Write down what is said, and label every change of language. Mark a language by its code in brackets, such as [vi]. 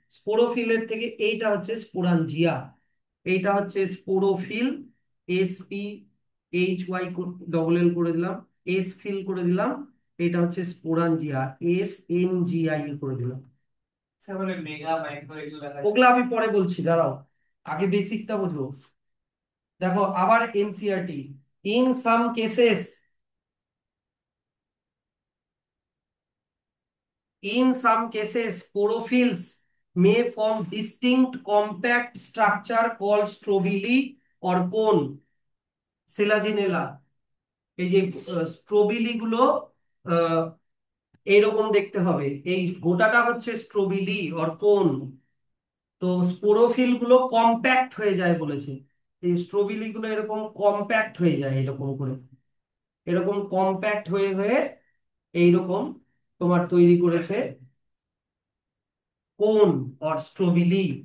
[bn] স্পোরোফিলের থেকে এইটা হচ্ছে স্পোরাঞ্জিয়া। এইটা হচ্ছে স্পোরোফিল, SPHY ডবল এল করে দিলাম, এস ফিল করে দিলাম। এটা হচ্ছে স্পোরাঞ্জিয়া, SNGI করে দিলাম। তাহলে মেগা মাইক্রো এগুলো লেখা আছে। ওগুলা আমি পরে বলছি, দাঁড়াও, আগে বেসিকটা বুঝো। দেখো আবার NCERT, [en] In some cases, in some cases, sporophylls may form distinct compact structure called strobili or cone, Selaginella. [bn] এই যে স্ট্রোবিলি গুলো আহ, এইরকম দেখতে হবে। এই গোটাটা হচ্ছে স্ট্রোবিলি অর কোন। তো স্পোরোফিল গুলো কম্প্যাক্ট হয়ে যায় বলেছে। এই স্ট্রোবিলি গুলো এরকম কম্প্যাক্ট হয়ে যায় এরকম করে, এরকম কম্প্যাক্ট হয়ে হয়ে এইরকম তোমার তৈরি করেছে কোন অর স্ট্রোবিলি।